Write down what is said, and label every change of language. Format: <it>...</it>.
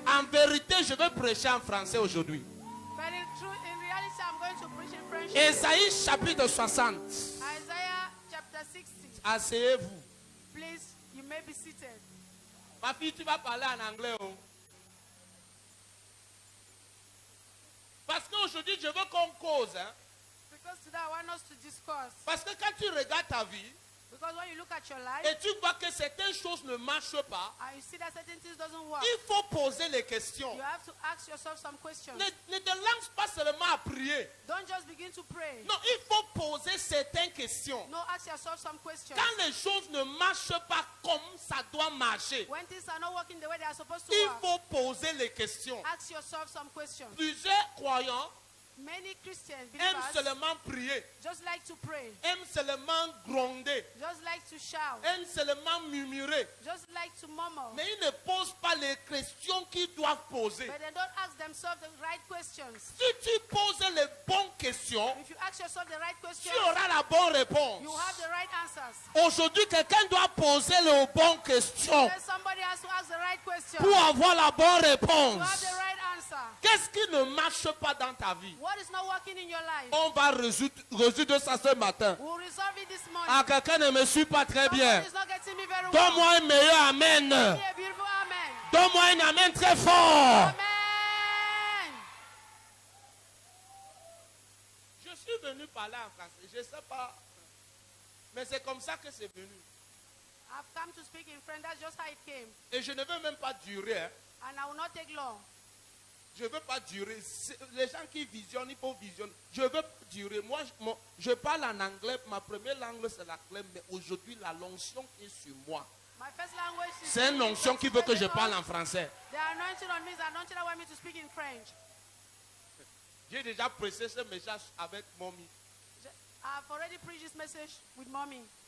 <fr>en vérité, je vais prêcher en français aujourd'hui.</fr> <en>But in reality, I'm going to preach in French.</en> <fr>Ésaïe chapitre 60.</fr> <en>Isaiah chapter 60.</en> <fr>Asseyez-vous.</fr> <en>Please, you may be seated.</en> <fr>Ma fille, tu vas parler en anglais. Oh. Parce qu'aujourd'hui, je veux qu'on cause. Hein.</fr> <en>Because today I want us to discuss.</en> <fr>Parce que quand tu regardes ta vie</fr> <en>Because when you look at your life</en> <fr>et tu vois que certaines choses ne marchent pas,</fr> <en>and you see that certain things doesn't work,</en> <fr>il faut poser les questions.</fr> <en>you have to ask yourself some questions.</en> <fr>Ne te lance pas seulement à prier.</fr> <en>Don't just begin to pray.</en> <fr>Non, il faut poser certaines questions.</fr> <en>No, ask yourself some questions.</en> <fr>Quand les choses ne marchent pas comme ça doit marcher,</fr> <en>When things are not working the way they are supposed to</en> <fr>il</fr> <en>work,</en> <fr>faut poser les questions.</fr> <en>ask yourself some questions.</en> <fr>Plusieurs croyants</fr> <en>Many Christians,</en> <fr>aiment</fr> <en>believers,</en> <fr>seulement prier,</fr> <en>just like to pray,</en> <fr>aiment seulement gronder,</fr> <en>just like to shout,</en> <fr>aiment seulement murmurer.</fr> <en>just like to murmur.</en> <fr>Mais ils ne posent pas les questions qu'ils doivent poser.</fr> <en>But they don't ask themselves the right questions.</en> <fr>Si tu poses les bonnes questions,</fr> <en>If you ask yourself the right</en> <fr>tu</fr> <en>questions,</en> <fr>auras la bonne réponse.</fr> <en>you have the right answers.</en> <fr>Aujourd'hui, quelqu'un doit poser les bonnes questions</fr> <en>Then somebody has to ask the right question</en> <fr>pour avoir la bonne</fr> <en>to</en> <fr>réponse.</fr> <en>have the right answer.</en> <fr>Qu'est-ce qui ne marche pas dans ta vie?</fr> <en>What is not working in your life?</en> <fr>On va résoudre ça ce matin.</fr> <en>We'll resolve it this morning.</en> <fr>Ah, quelqu'un ne me suit pas très bien.</fr> <en>Somebody is not getting me very well.</en> <fr>Donne-moi un meilleur amen.</fr> <en>Give me a beautiful amen. Donne-moi un amen très fort. Amen.</en> <fr>Je suis venu parler en français. Je ne sais pas. Mais c'est comme ça que c'est venu.</fr> <en>I've come to speak in French. That's just how it came.</en> <fr>Et je ne veux même pas durer. Hein.</fr> <en>And I will not take long.</en> <fr>Je ne veux pas durer. Les gens qui visionnent, il faut visionner. Je veux durer. Moi, je parle en anglais. Ma première langue, c'est l'anglais. Mais aujourd'hui, la l'onction est sur moi.</fr> <en>My first language is</en> <fr>C'est une onction qui veut que je parle en français.</fr> <en>The anointing on me is the anointing that want me to speak in French.</en> <fr>J'ai déjà prêché ce message avec Mommy.</fr> <en>I've already preached this message with mommy.</en>